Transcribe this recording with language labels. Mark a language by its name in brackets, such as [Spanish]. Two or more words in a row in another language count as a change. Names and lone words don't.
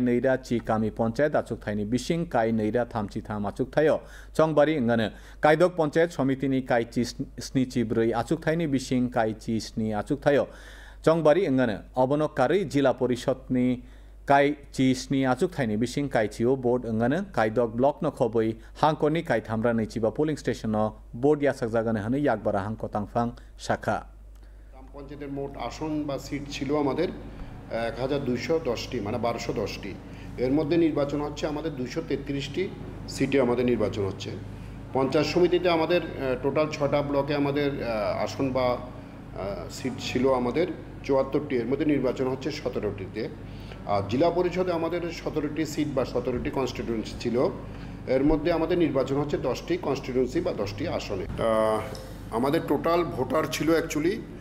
[Kok Borok] नैरा चि कामी पंचायत आचुकथायनि बिसिं काय नैरा थामचि थाम आचुकथायो चंगबारि इंगानो कायदक पंचायत समितिनि कायचि स्निचि ब्रै आचुकथायनि बिसिं कायचि स्नि आचुकथायो चंगबारि इंगानो अबनो कारै जिला परिषदनि कायचि स्नि आचुकथायनि बिसिं कायचिओ बोर्ड इंगानो कायदक ब्लक न खबै हांकरनि कायथामरा नैचिबा [English] polling station board [Kok Borok] यासाक जागानो हनै याकबारा हांक तांफां शाखा [Bangla] গ্রাম পঞ্চায়েতের মোট আসন বা সিট ছিল আমাদের 1210টি মানে 1210টি এর মধ্যে নির্বাচন হচ্ছে আমাদের 233টি সিটে আমাদের নির্বাচন হচ্ছে পঞ্চায়েত সমিতিতে আমাদের টোটাল 6টা ব্লকে আমাদের আসন বা সিট ছিল আমাদের 74টি এর মধ্যে নির্বাচন হচ্ছে 17টিতে আর জেলা পরিষদে আমাদের 17টি সিট বা 17টি কনস্টিটিউয়েন্সি ছিল এর মধ্যে আমাদের নির্বাচন হচ্ছে 10টি কনস্টিটিউয়েন্সি বা 10টি আসনে আমাদের [English] total voter [Bangla] ছিল অ্যাকচুয়ালি